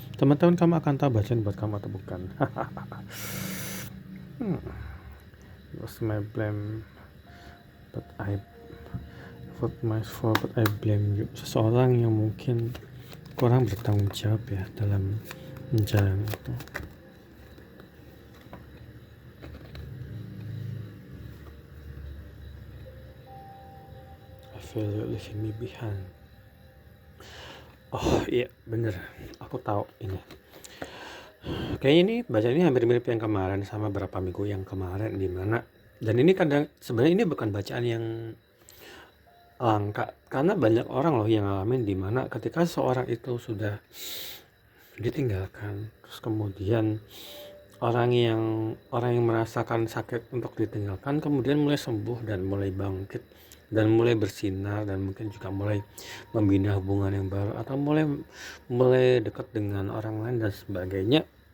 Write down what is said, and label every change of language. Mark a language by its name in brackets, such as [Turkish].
[Indonesian] Teman-teman, kamu akan tahu bacaan buat kamu atau bukan. [English] It was my blame but I put my fault but I blame you. [Indonesian] Seseorang yang mungkin kurang bertanggung jawab ya dalam menjalani itu. [English] I feel you leaving me behind. [Indonesian] Oh iya bener, aku tahu ini. Kayaknya ini bacaan hampir mirip yang kemarin sama beberapa minggu yang kemarin, dimana, dan ini kadang sebenarnya ini bukan bacaan yang langka karena banyak orang loh yang ngalamin, dimana ketika seorang itu sudah ditinggalkan, terus kemudian orang yang merasakan sakit untuk ditinggalkan kemudian mulai sembuh dan mulai bangkit dan mulai bersinar, dan mungkin juga mulai membina hubungan yang baru atau mulai dekat dengan orang lain dan sebagainya.